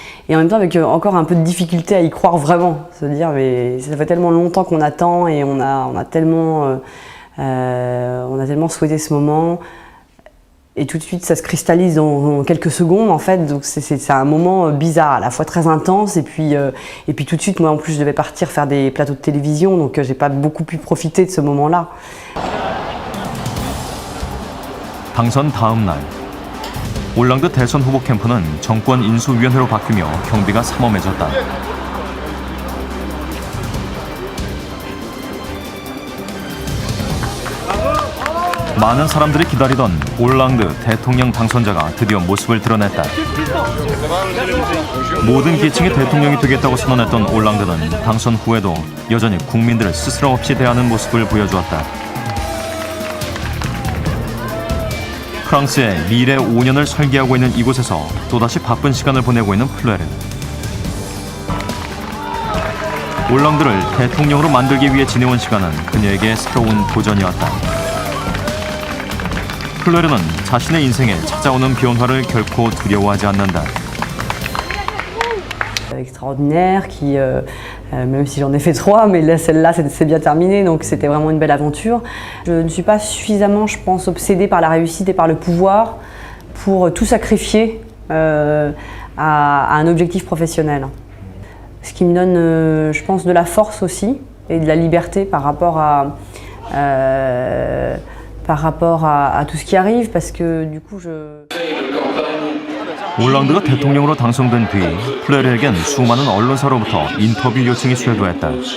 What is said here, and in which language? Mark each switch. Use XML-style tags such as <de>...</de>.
<fr>Et en même temps avec encore un peu de difficulté à y croire vraiment, se dire mais ça fait tellement longtemps qu'on attend et on a tellement souhaité ce moment. Et tout de suite, ça se cristallise en quelques secondes, en fait. Donc c'est un moment bizarre, à la fois très intense. Et puis tout de suite, moi, en plus, je devais partir faire des plateaux de télévision. Donc j'ai pas beaucoup pu profiter de ce moment-là.</fr> <ko>당선 다음 날, 올랑드 대선 후보 캠프는 정권 인수위원회로 바뀌며 경비가 삼엄해졌다. 많은 사람들이 기다리던 올랑드 대통령 당선자가 드디어 모습을 드러냈다. 모든 계층의 대통령이 되겠다고 선언했던 올랑드는 당선 후에도 여전히 국민들을 스스럼 없이 대하는 모습을 보여주었다. 프랑스의 미래 5년을 설계하고 있는 이곳에서 또다시 바쁜 시간을 보내고 있는 플레르. 올랑드를 대통령으로 만들기 위해 지내온 시간은 그녀에게 새로운 도전이었다. 플레르는 자신의 인생에 찾아오는 변화를 결코 두려워하지 않는다.</ko> <fr>Extraordinaire, qui, même si j'en ai fait 3, mais là, celle-là, c'est bien terminé, donc c'était vraiment une belle aventure. Je ne suis pas suffisamment, je pense, obsédée par la réussite et par le pouvoir pour tout sacrifier à un objectif professionnel. Ce qui me donne, je pense, de la force aussi et de la liberté par rapport à tout ce qui arrive, parce que du coup,</fr> <ko>올랑드가 대통령으로 당선된 뒤 플레르에겐 수많은 언론사로부터 인터뷰 요청이 쇄도했다.</ko>